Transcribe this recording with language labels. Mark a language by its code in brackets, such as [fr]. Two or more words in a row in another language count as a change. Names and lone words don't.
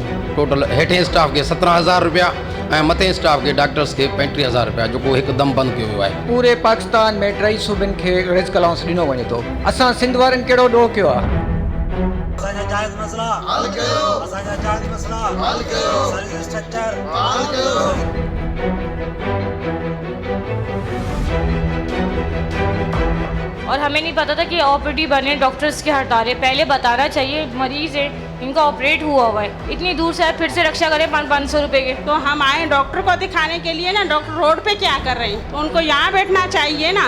[sd] टोटल हेठें स्टाफ के 17,000 रुपया ऐं मथे स्टाफ के डॉक्टर्स के 35,000 रुपया जेको हिकदम बंद कियो वियो आहे। पूरे पाकिस्तान में 2 सूबनि खे [en] risk allowance [sd] ॾिनो वञे थो। असां सिंध वारनि कहिड़ो ॾोह कयो आहे? असांजा जायज़ मसला हल कयो। असांजा जायज़ मसला हल कयो। [en] service structure [sd] हल कयो। [ur] اور ہمیں نہیں پتا تھا کہ OPD بنے ڈاکٹرز کی ہڑتال ہے. پہلے بتانا چاہیے مریض ہے ان کا آپریٹ ہوا ہے، اتنی دور سے پھر سے رکشا کریں 500 روپے کے. تو ہم آئے ڈاکٹر کو دکھانے کے لیے نا، ڈاکٹر روڈ پہ کیا کر رہے ہیں، تو ان کو یہاں بیٹھنا چاہیے نا.